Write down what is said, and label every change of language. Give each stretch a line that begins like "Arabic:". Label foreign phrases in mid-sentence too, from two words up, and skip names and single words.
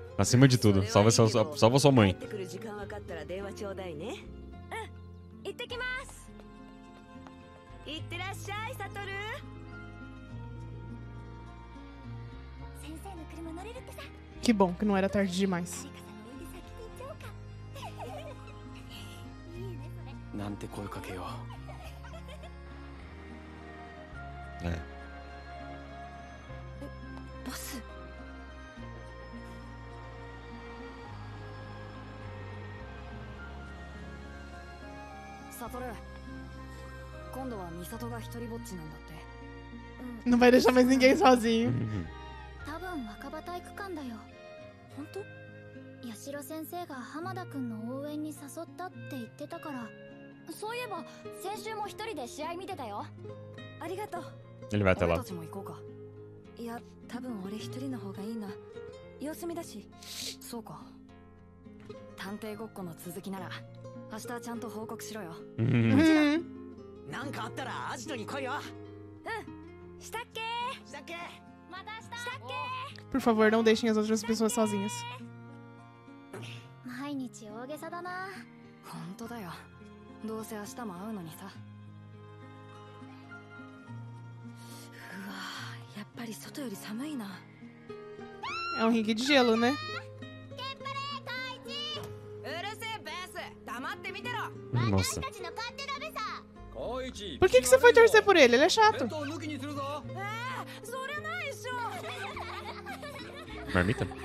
Portuguese: Acima de tudo, salva sua mãe. Que bom que não era tarde demais.
Japanese: なんて声かけよう。
Portuguese: É.
Japanese: ボス。サトル、今度はミサトが一人ぼっちなんだって。
Portuguese: Não vai deixar mais ninguém sozinho.
Japanese: 多分若葉体育館だよ。本当？八代先生が浜田くんの応援に誘ったって言ってたから。そういえば先週も一人で試合見てたよ。ありがとう。
Portuguese: Ele vai até lá.
Japanese: いや、多分俺一人の方がいいな。様子見だし。そうか。探偵ごっこの続きなら明日ちゃんと報告しろよ。なんかあったらアジトに来いよ。したっけ？したっけ？またしたっけ？
Portuguese: Por favor, não deixem as outras pessoas sozinhas.
Japanese: 毎日大げさだな。本当だよ。どうせ明日も会うのにさ。うわ、やっぱり外より寒いな。
Portuguese: É um ringue de gelo, né? Nossa. Por que você foi torcer por ele? Ele é chato. Marmita?